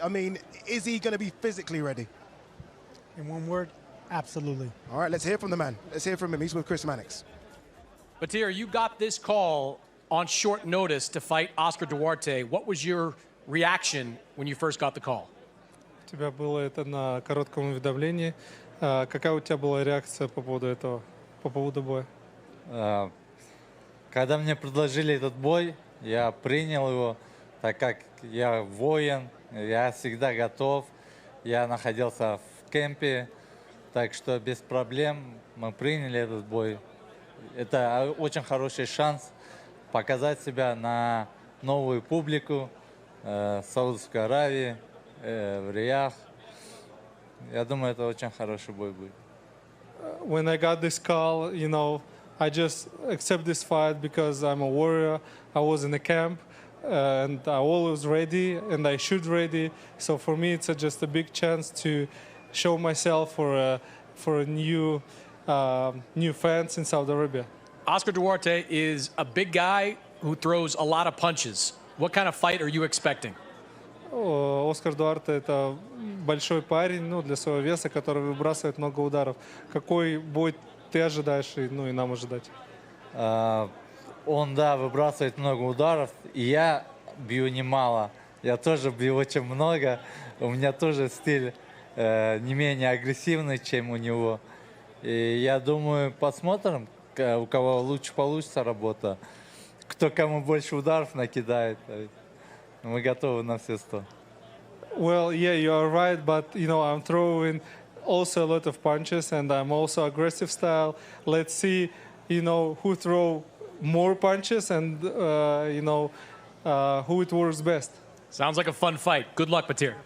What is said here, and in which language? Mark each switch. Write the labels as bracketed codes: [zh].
[en] I mean, is he going to be physically ready? In one word, absolutely. All right, let's hear from the man. Let's hear from him. He's with Chris Mannix. Batir, you got this call on short notice to fight Oscar Duarte. What was your reaction when you first got the call? [ru] У тебя было это на коротком уведомлении. Какая у тебя была реакция по поводу этого, по поводу боя? Когда мне предложили этот бой, я принял его, так как я воин, я всегда готов. Я находился в кемпе, так что без проблем мы приняли этот бой. Это очень хороший шанс показать себя на новую публику Саудовской Аравии, в Риях. Я думаю, это очень хороший бой будет. [en] When I got this call, you know, I just accept this fight because I'm a warrior. I was in the camp, and I always ready, and I shoot ready. So for me, it's just a big chance to show myself for a new fans in Saudi Arabia. Oscar Duarte is a big guy who throws a lot of punches. What kind of fight are you expecting? [ru] Оскар Дуарте – это большой парень, ну, для своего веса, который выбрасывает много ударов. Какой бой ты ожидаешь, ну, и нам ожидать? Он, да, выбрасывает много ударов, и я бью немало. Я тоже бью очень много. У меня тоже стиль не менее агрессивный, чем у него. И я думаю, посмотрим, у кого лучше получится работа, кто кому больше ударов накидает. Мы готовы на все 100. [en] Well, yeah, you are right, but you know I'm throwing also a lot of punches, and I'm also aggressive style. Let's see, you know, who throw more punches, and you know, who it works best. Sounds like a fun fight. Good luck, Batir.